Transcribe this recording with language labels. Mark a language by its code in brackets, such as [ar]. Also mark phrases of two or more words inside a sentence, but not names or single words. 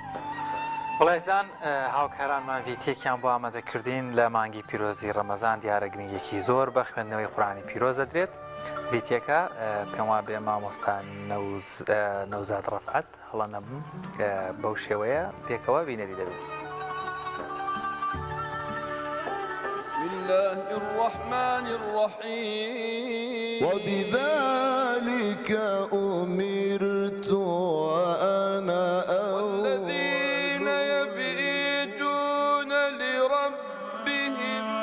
[ckb] بەڵێزان هاوکارانمان ڤیتێکیان بۆ ئامادەکردین لە مانگی پیرۆزی ڕەمەزان دیارە گرنگێکی زۆر بە خوێندنەوەی قورآنی پیرۆز دەدرێت ڤیتێکە پێم وا بێ مامۆستا نەوزاد ڕەفعەت هەڵە نەبووم بەو شێوەیە پێکەوە بینەری دەبێت [ar] بسم الله الرحمن الرحيم وبذلك أمرت وأنا والذين يبيتون لربهم